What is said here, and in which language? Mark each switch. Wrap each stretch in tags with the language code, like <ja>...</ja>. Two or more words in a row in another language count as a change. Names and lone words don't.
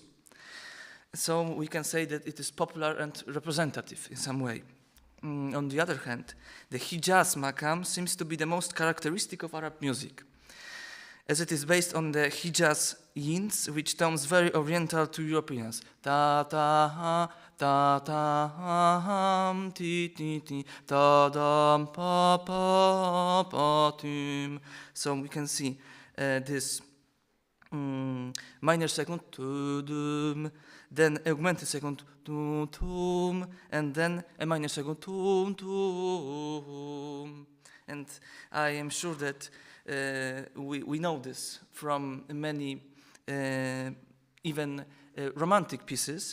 <en>So we can say that it is popular and representative in some way. On the other hand, the Hijaz Makam seems to be the most characteristic of Arab music, as it is based on the Hijaz yinds, which sounds very oriental to Europeans. Ta ta ha, ta ta ha ham, ti ti ti, ta dam pa pa pa tum. So we can see this minor second, tudum, then augmented second, tum tum, and then a minor second, tum tum. And I am sure that we know this from many even romantic pieces.</en>